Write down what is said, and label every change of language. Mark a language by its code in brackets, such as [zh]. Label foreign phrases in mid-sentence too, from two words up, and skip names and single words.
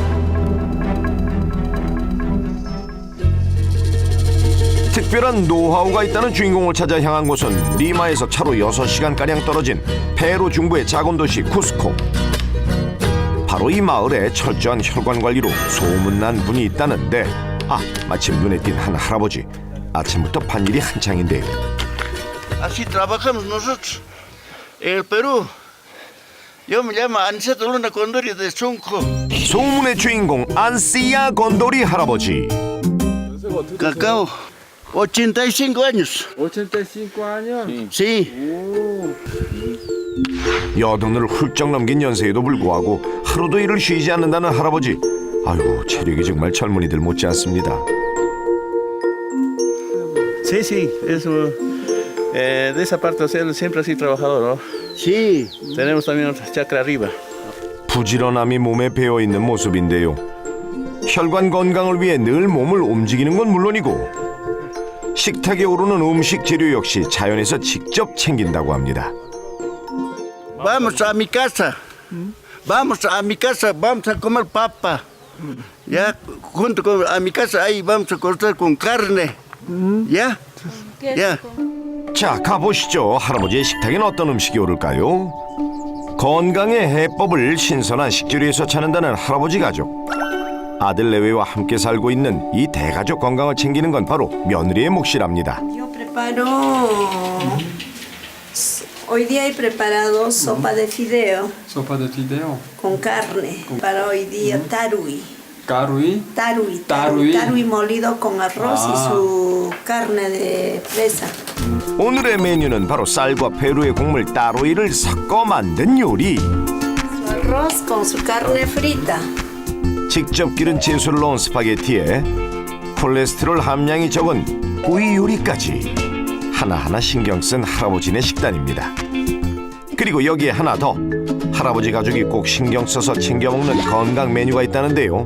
[ko] 특별한 노하우가 있다는 주인공을 찾아 향한 곳은 리마에서 차로 6시간가량 떨어진 페루 중부의 작은 도시 쿠스코. 바로 이 마을에 철저한 혈관 관리로 소문난 분이 있다는데, 마침 눈에 띈 한 할아버지. 아침부터 밭일이 한창인데요. [es] Así trabajamos nosotros. En el Perú. Yo me llamo Aniceto Luna Condori de Chunco. [ko] 소문의 주인공 안시야 건도리 할아버지. [es] Cacao. 85 años. 85 años. Sí. [ko] 여든을 훌쩍 넘긴 연세에도 불구하고 하루도 일을 쉬지 않는다는 할아버지. 아유, 체력이 정말 젊은이들 못지 않습니다. [es] Sí, sí. Eso. De esa parte él siempre así trabajador, ¿no? Sí. Tenemos también otra chacra arriba. [ko] 부지런함이 몸에 배어있는 모습인데요. 혈관 건강을 위해 늘 몸을 움직이는 건 물론이고 식탁에 오르는 음식 재료 역시 자연에서 직접 챙긴다고 합니다. [es] Vamos a mi casa. Vamos a mi casa. Vamos a comer papa. Ya, junto con a mi casa ahí vamos a cortar con carne. Ya. Ya. [ko] 자, 가보시죠. 할아버지의 식탁엔 어떤 음식이 오를까요? 건강의 해법을 신선한 식재료에서 찾는다는 할아버지 가족. 아들 내외와 함께 살고 있는 이 대가족 건강을 챙기는 건 바로 며느리의 몫이랍니다. [es] Yo preparo. Hoy día he preparado sopa de fideo Sopa de fideo. con carne. Para hoy día tarui. Garuí. Tarui. Tarui. Tarui molido con arroz y su carne de presa. [ko] 오늘의 메뉴는 바로 쌀과 페루의 곡물 따로이를 섞어 만든 요리. [es] Su arroz con su carne frita. [ko] 직접 기른 채소를 넣은 스파게티에 콜레스테롤 함량이 적은 구이 요리까지 하나하나 신경 쓴 할아버지네 식단입니다. 그리고 여기에 하나 더, 할아버지 가족이 꼭 신경 써서 챙겨 먹는 건강 메뉴가 있다는데요.